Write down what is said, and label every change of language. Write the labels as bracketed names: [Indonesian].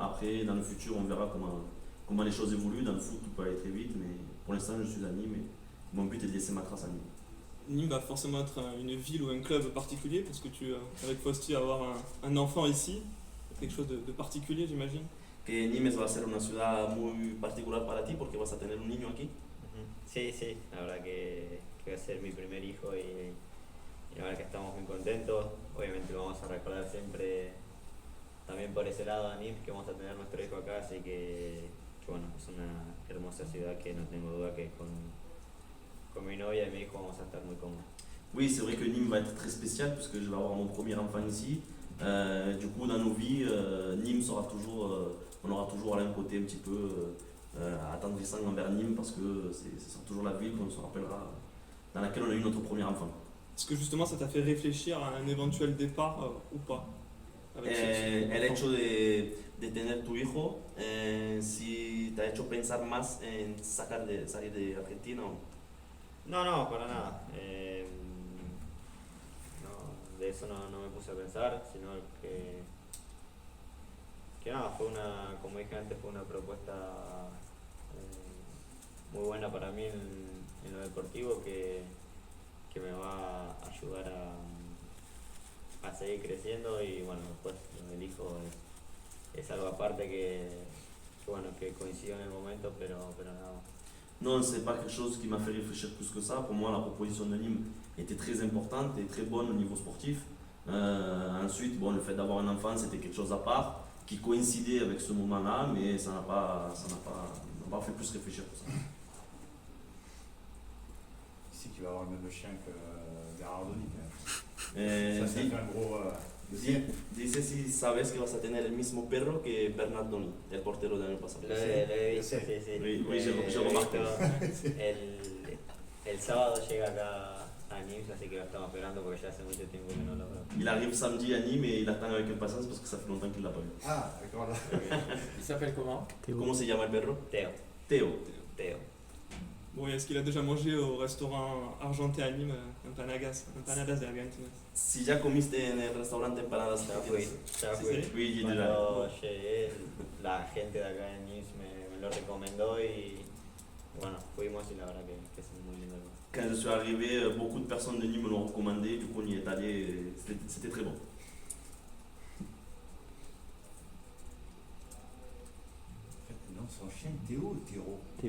[French] Après, dans le futur, on verra comment les choses évoluent. Dans le foot, tout peut aller très vite, mais pour l'instant, je suis à Nîmes et mon but est de laisser ma trace à Nîmes. Nîmes va forcément être une ville ou un club particulier parce que tu, avec Fausti, avoir un enfant ici, quelque chose de particulier, j'imagine. [Spanish] Que Nimes va a ser una ciudad muy particular para ti porque vas a tener un niño aquí. Sí, la verdad que va a ser mi primer hijo y la verdad que estamos muy contentos. Obviamente lo vamos a recordar siempre también por ese lado a Nîmes, que vamos a tener nuestro hijo acá, así que bueno, es una hermosa ciudad que no tengo duda que con mi novia y mi hijo vamos a estar muy cómodos. [French] Oui, c'est vrai que Nîmes va être très spécial puisque je vais avoir mon premier enfant ici. Du coup, dans nos vies, Nîmes sera toujours, on aura toujours un côté un petit peu attendrissant envers Nîmes parce que ce sera toujours la ville qu'on se rappellera, dans laquelle on a eu notre premier enfant. Est-ce que justement ça t'a fait réfléchir à un éventuel départ ou pas avec [Spanish] El hecho de tener tu hijo, si te ha hecho pensar más en salir de Argentina o... No, para nada. De eso no me puse a pensar, sino que nada, como dije antes, fue una propuesta muy buena para mí en lo deportivo que me va a ayudar a seguir creciendo y bueno, después lo del hijo es algo aparte bueno, que coincidió en el momento, pero nada más. [French] Non, c'est pas quelque chose qui m'a fait réfléchir plus que ça. Pour moi, la proposition de Nîmes était très importante et très bonne au niveau sportif. Ensuite, bon, le fait d'avoir un enfant, c'était quelque chose à part qui coïncidait avec ce moment-là, mais ça n'a pas fait plus réfléchir que ça. Ici, tu vas avoir le même chien que Berardoni. Eh, Ça, c'est un gros. [Spanish] dice si sabes que vas a tener el mismo perro que Bernardoni, el portero del año pasado. Lo he visto, Sí. sí. [French] Oui, [Spanish] Lo he [French] je remarque. [Spanish] visto. El sábado llega acá a Nimes, así que lo estamos esperando porque ya hace mucho tiempo que no lo veo. [French] Il arrive samedi à Nîmes et il attend avec impatience parce que ça fait longtemps qu'il l'a pas vu. Ah, d'accord. Là. Il s'appelle comment? [Spanish] Comment se llama el perro? Teo. Teo. [French] Bon, et est-ce qu'il a déjà mangé au restaurant argenté à Nîmes, [Spanish] empanadas de Argentina? Si ya comiste en el restaurante empanadas Ya fui. Sí, [French] oui, [Spanish] Cuando llegué, la gente de acá en Nimes me lo recomendó y bueno, fuimos y la verdad que es muy lindo el lugar. [French] Quand je suis arrivé, beaucoup de personnes de Nîmes me l'ont recommandé, du coup on y est allé, et c'était très bon. Non, son chien Théo ou Théo?